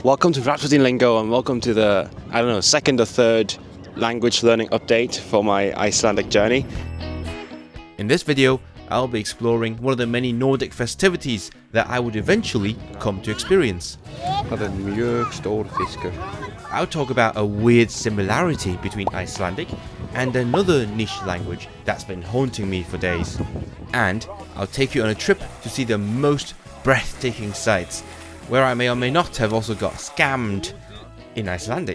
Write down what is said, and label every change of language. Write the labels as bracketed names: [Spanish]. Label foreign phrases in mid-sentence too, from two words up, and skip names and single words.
[English] Welcome to Rapidin Lingo and welcome to the, second or third language learning update for my Icelandic journey. In this video, I'll be exploring one of the many Nordic festivities that I would eventually come to experience. [Icelandic] Það mjög stór fiskur. [English] I'll talk about a weird similarity between Icelandic and another niche language that's been haunting me for days. And I'll take you on a trip to see the most breathtaking sights, where I may or may not have also got scammed in Icelandic.